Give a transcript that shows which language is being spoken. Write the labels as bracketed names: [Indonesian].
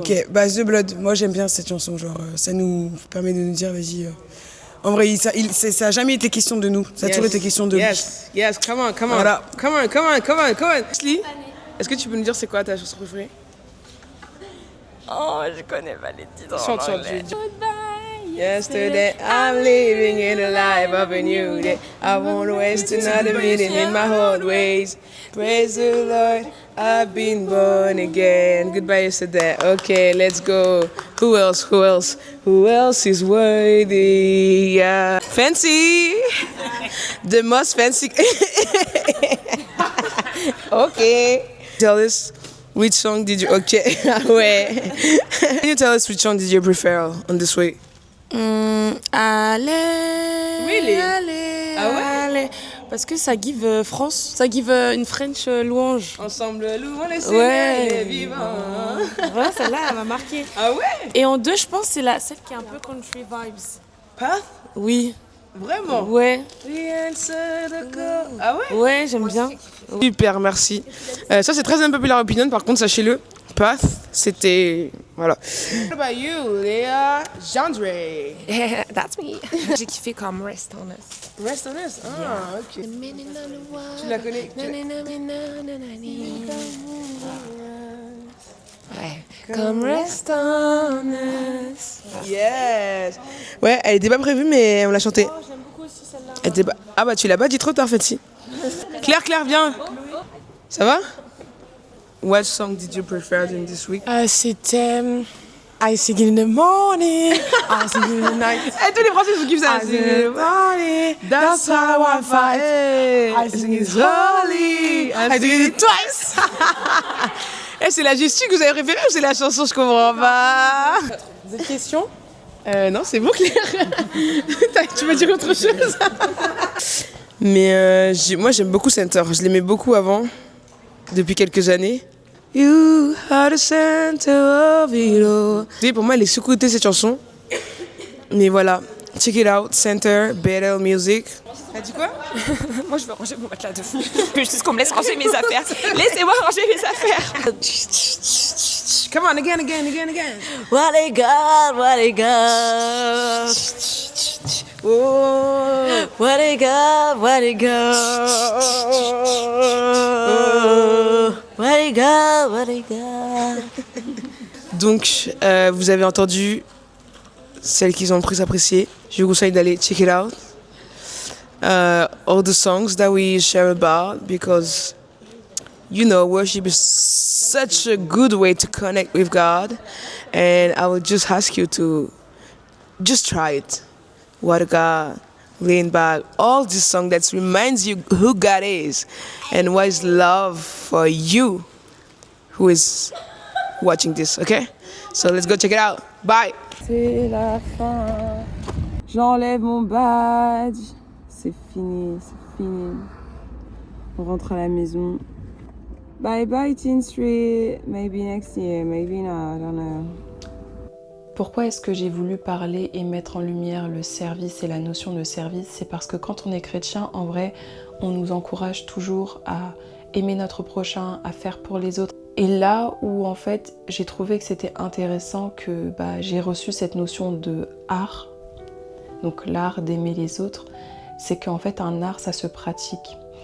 [French] Ok, bah The Blood, moi j'aime bien cette chanson, genre ça nous permet de nous dire, vas-y. En vrai, ça a jamais été question de nous, ça a toujours été question de lui. [English] Yes, come on. [French] Voilà. [English] Come on. [French] Ashley, est-ce que tu peux nous dire c'est quoi ta chanson préférée? Oh, je connais pas les titres. Chante. [English] Yesterday, I'm living in a life of a new day. I won't waste another minute in my old ways. Praise the Lord, I've been born again. Goodbye, yesterday. Okay, let's go. Who else is worthy? Yeah. Fancy! The most fancy. Okay. Tell us which song did you... Okay, ouais. Can you tell us which song did you prefer on this week? [French] Allez, [English] Really? [French] allez, Ah ouais? allez. Parce que ça give France, ça give une French louange. Ensemble, louons les Ouais. Seigneurs, les vivants. Voilà, celle-là, elle m'a marqué. Ah ouais? Et en deux, je pense, c'est celle qui est un peu country vibes. Path? Oui. Vraiment? Ouais. [English] The answer the call. Ah ouais? [French] Ouais, j'aime bien. Super, merci. Ça, c'est très unpopular opinion, par contre, sachez-le. Path, c'était... Voilà. [English] What about you, Léa Gendre? That's me. [French] J'ai kiffé comme Rest on Us. Rest on Us? Ah, ok. Tu la connais? Ouais. Comme Rest on Us. [English] Yes. [French] Ouais, elle était pas prévue, mais on l'a chantée. Oh, j'aime beaucoup aussi celle-là. Elle était pas... Ah bah, tu l'as pas dit trop tard, Fatih. Claire, viens. Ça va? [English] What song did you prefer during this week? C'était I sing in the morning, I sing in the night. [French] Eh, tous les Français se kiffent ça. [English] I sing in the morning, that's how I fight. I sing it holy, I sing it twice. [French] Eh, c'est la gestu que vous avez préférée ou c'est la chanson? Je comprends pas. Des questions? Non, c'est bon, Claire. Tu veux dire autre chose? Mais moi, j'aime beaucoup Center. Je l'aimais beaucoup avant, depuis quelques années. [English] You are the center of it all. [French] Oui, pour moi, elle est sous-cotée, cette chanson. Mais voilà, [English] check it out, [French] Center, Better Music. T'as dit quoi? Moi, je veux ranger mon matelas de fou. Juste qu'on me laisse ranger mes affaires. Laissez-moi ranger mes affaires. [English] Come on, again. What a God, what a God. Oh. What a God, what a God. What a God, what a God. [French] Donc, vous avez entendu celles qui ont le plus apprécié. Je vous conseille d'aller [English] check it out. All the songs that we share about, because worship is such a good way to connect with God, and I will just ask you to just try it. What a God, Lean Back, all this song that reminds you who God is and what is love for you who is watching this, okay? So let's go check it out. Bye. [French] C'est la fin. J'enlève mon badge. C'est fini, c'est fini. On rentre à la maison. [English] Bye bye Teen Street. Maybe next year, maybe not, I don't know. [French] Pourquoi est-ce que j'ai voulu parler et mettre en lumière le service et la notion de service? C'est parce que quand on est chrétien, en vrai, on nous encourage toujours à aimer notre prochain, à faire pour les autres. Et là où en fait j'ai trouvé que c'était intéressant que j'ai reçu cette notion de art, donc l'art d'aimer les autres, c'est qu'en fait un art ça se pratique.